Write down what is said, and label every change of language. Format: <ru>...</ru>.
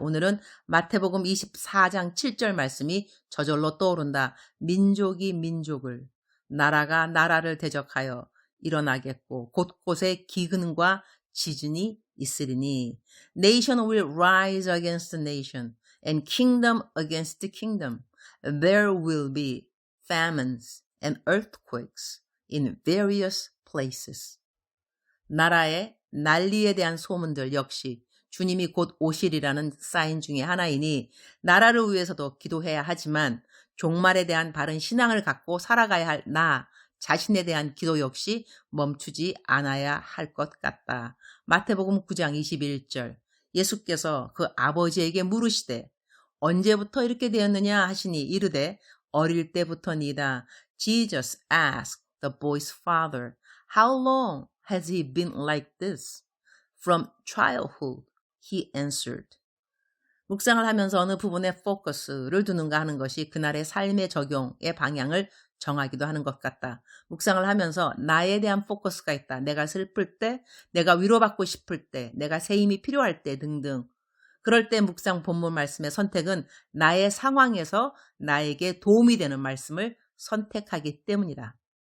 <ko>오늘은 마태복음 24장 7절 말씀이 저절로 떠오른다. 민족이 민족을, 나라가 나라를 대적하여 일어나겠고 곳곳에 기근과 지진이 있으리니</ko> <en>Nation will rise against nation and kingdom against kingdom. There will be famines and earthquakes in various places.</en> <ko>나라의 난리에 대한 소문들 역시 주님이 곧 오시리라는 사인 중에 하나이니 나라를 위해서도 기도해야 하지만 종말에 대한 바른 신앙을 갖고 살아가야 할 나 자신에 대한 기도 역시 멈추지 않아야 할 것 같다. 마태복음 9장 21절 예수께서 그 아버지에게 물으시되 언제부터 이렇게 되었느냐 하시니 이르되 어릴 때부터니이다.</ko> <en>Jesus asked the boy's father, How long has he been like this? From childhood, he answered.</en> <ko>묵상을 하면서 어느 부분에 포커스를 두는가 하는 것이 그날의 삶의 적용의 방향을 정하기도 하는 것 같다. 묵상을 하면서 나에 대한 포커스가 있다. 내가 슬플 때, 내가 위로받고 싶을 때, 내가 새 힘이 필요할 때 등등. 그럴 때 묵상 본문 말씀의 선택은 나의 상황에서 나에게 도움이 되는 말씀을 선택하기 때문이다.</ko>